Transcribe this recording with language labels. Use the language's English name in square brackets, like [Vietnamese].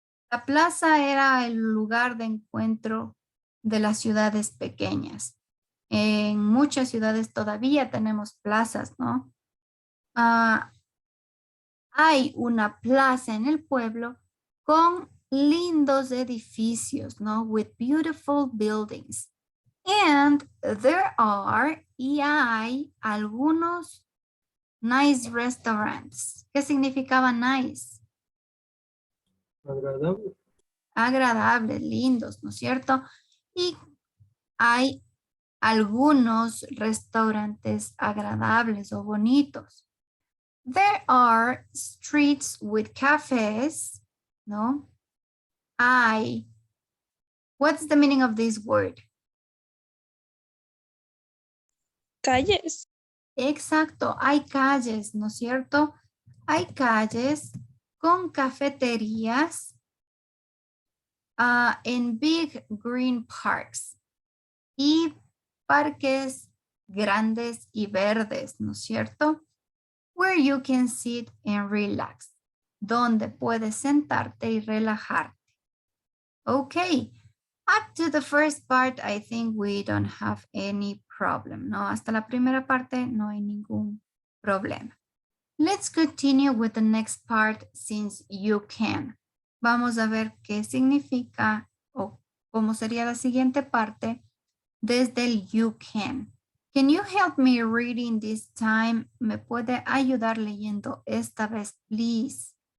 [Spanish] La plaza era el lugar de encuentro de las ciudades pequeñas. En muchas ciudades todavía tenemos plazas, ¿no? Hay una plaza en el pueblo con lindos edificios, ¿no? [English] With beautiful buildings. And there are, [Spanish] y hay algunos [English] nice restaurants. [Spanish] ¿Qué significaba nice? Agradable. Agradables, lindos, ¿no es cierto? Y hay algunos restaurantes agradables o bonitos. [English] There are streets with cafes, ¿no? What's the meaning of this word? [Spanish] Calles. Exacto, hay calles, ¿no es cierto? Hay calles con cafeterías en [English] big green parks [Spanish] y parques grandes y verdes, ¿no es cierto? [English] Where you can sit and relax. [Spanish] Donde puedes sentarte y relajarte. [English] Okay. Up to the first part, I think we don't have any problem. [Spanish] No, hasta la primera parte no hay ningún problema. [English] Let's continue with the next part since you can. [Spanish] Vamos a ver qué significa o cómo sería la siguiente parte desde el you can. [English] Can you help me reading this time? [Spanish] ¿Me puede ayudar leyendo esta vez, please?